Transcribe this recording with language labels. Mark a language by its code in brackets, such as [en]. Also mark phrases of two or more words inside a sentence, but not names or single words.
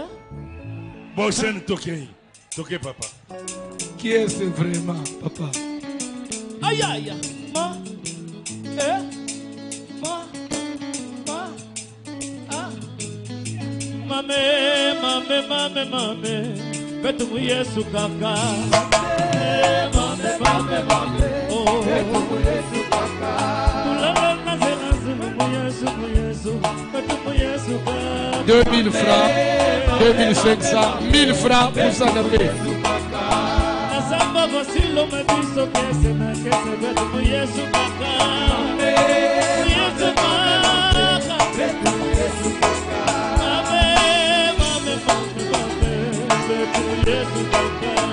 [ktu] Bochen Toké. Toké, papa. [fr] Qui est ce vraiment, papa? Aïe, aïe, ma, mame, [ktu] betu mu Yesu kaka. Mame, oh, betu mu Yesu kaka. Tulala naze mu Yesu, betu mu Yesu kaka. [fr] 2000 francs, 2500, 1000 francs pour ça d'abord. [ktu] Samba vasilo me biso kese betu mu Yesu kaka. Yesu kaka, betu mu Yesu kaka. Mame, betu mu Yesu kaka.